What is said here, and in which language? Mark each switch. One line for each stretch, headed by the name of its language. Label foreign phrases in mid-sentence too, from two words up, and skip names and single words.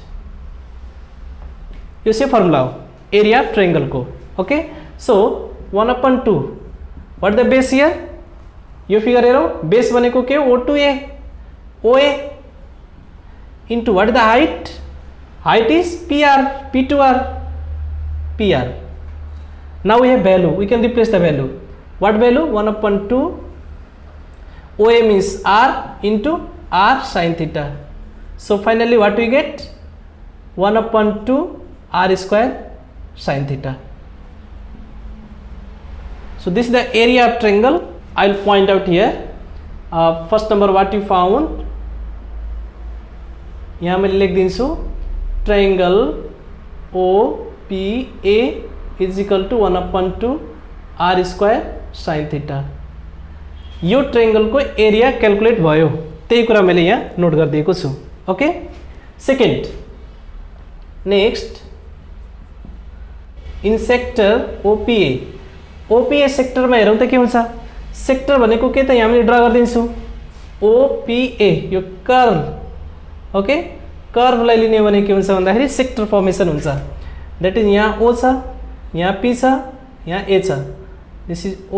Nepali: यो चाहिँ फर्मुला हो
English: area of triangle
Nepali: को
English: okay so 1/2 what the base here
Nepali: यो फिगर हेरौं बेस भनेको के हो
English: O2A OA into what is the height? Height is PR, P2R, PR. Now we have value. We can replace the value. What value? 1/2 OA means R into R sin theta. So finally what we get? 1/2 R square sin theta. So this is the area of triangle. I'll point out here. First number what you found?
Nepali: यहाँ मैं लिख दिन्छु
English: triangle OPA is equal to 1/2 R square sine theta
Nepali: यो ट्रायंगल को
English: area calculate
Nepali: भयो त्यही कुरा मैले यहाँ नोट गरिदिएको छु
English: okay second next in sector OPA
Nepali: सेक्टरमा हेरौँ त के हुन्छ सेक्टर भनेको के त यहाँ मैले ड्रा गरिदिन्छु OPA यो कर्व ओके कर्वलाई लिने भने के हुन्छ भन्दाखेरि
English: sector formation
Nepali: हुन्छ
English: that is
Nepali: यहाँ O छ यहाँ P छ यहाँ A छ
English: this is